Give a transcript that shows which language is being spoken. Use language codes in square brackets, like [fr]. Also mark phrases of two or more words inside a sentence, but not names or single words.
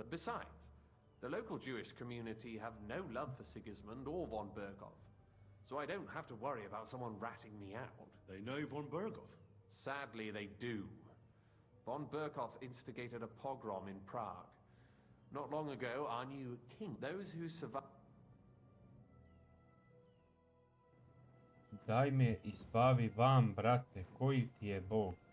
[en] Besides, the local Jewish community have no love for Sigismund or von Berkov, so I don't have to worry about someone ratting me out. They know von Berkov? Sadly, they do. Von Berkov instigated a pogrom in Prague. Not long ago, our new king, those who survived... [sr] Daj me ispavi van, brate, koji ti je Bog?